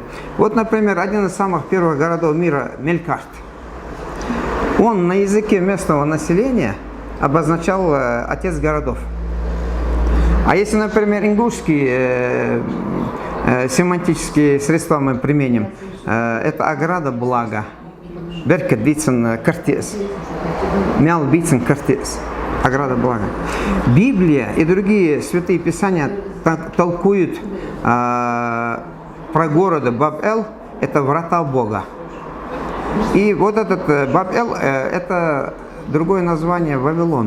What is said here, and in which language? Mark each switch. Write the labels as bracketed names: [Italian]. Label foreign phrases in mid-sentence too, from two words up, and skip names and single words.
[Russian] Вот, например, один из самых первых городов мира, Мелькарт. Он на языке местного населения обозначал отец городов. А если, например, ингушские семантические средства мы применим, это ограда блага. [Ingush] Беркет бицен картес. Мял бицен картес. [Russian] Ограда блага. Библия и другие святые писания толкуют про города Баб-Эл, это врата Бога. И вот этот Баб-Эл, это другое название Вавилона.